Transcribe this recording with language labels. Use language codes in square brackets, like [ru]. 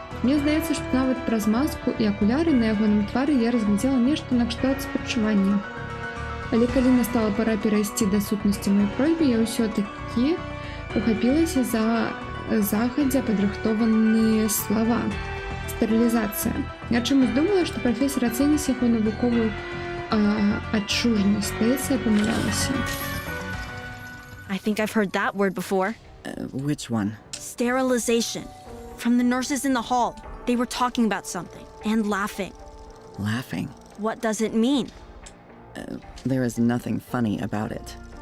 [be] Мне здаецца, што нават праз маску і акуляры на ягоным твары я разглядзела нешта накшталт спачування. Але калі настала пара перайсці да сутнасці маёй просьбы, я ўсё-такі ухапілася за загадзя падрыхтованыя слова. [ru] Стерилизация. [be] Я чомусь думала, [ru] что профессор оценит [be] яго навуковую адчужнасць. Здаецца, я памылялася. [en] I think I've heard that word before. Which one? Sterilization. From the nurses in the hall. They were talking about something and laughing. Laughing? What does it mean? There is nothing funny about it.